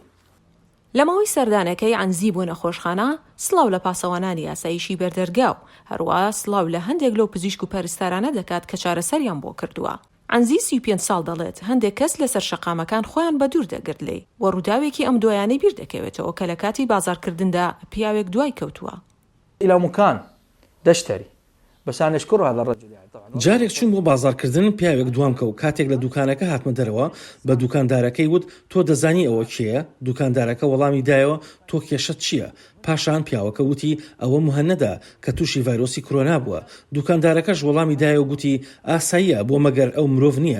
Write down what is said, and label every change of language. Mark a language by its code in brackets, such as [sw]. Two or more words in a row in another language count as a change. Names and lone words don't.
[ckb] لە ماوەی سەردانەکەی عنزی بۆ نەخۆشخانە سڵاو لە پاسەوانانی یاساییشی بەردەرگا و هەروە سڵاو لە هەندێک لەو پزیشک و پەرستارانە دەکات کە چارەسەریان بۆ کردووە. عنزی 35 ساڵ دەڵێت هەندێک کەس لەسەر شەقامەکان خۆیان بە دوور دەگرت لێ و ڕووداوێکی ئەم دوایانەی بیر دەکەوێتەوە کە لە کاتی بازارکردندا پیاوێک دوای کەوتووە. [ar] إلى مكان دشتري بس أنا أشكر هذا الرجل يعني طبعا. [ckb] جارێک چوون بۆ بازارکردن پیاوێک دوام کە و کاتێک لە دوکانەکە هاتمە دەرەوە بە دوکاندارەکەی وت تۆ دەزانی ئەوە کێیە؟ دوکاندارەکە وەڵامی دایەوە تۆ کێشەت چییە؟ پاشان پیاوەکە وتی ئەوە مهەنەدا کە تووشی ڤایرۆسی کۆرۆنا بووە. دوکاندارەکەش وەڵامی دایەوە گوتی ئاساییە بۆ مەگەر ئەو مرۆڤ نییە؟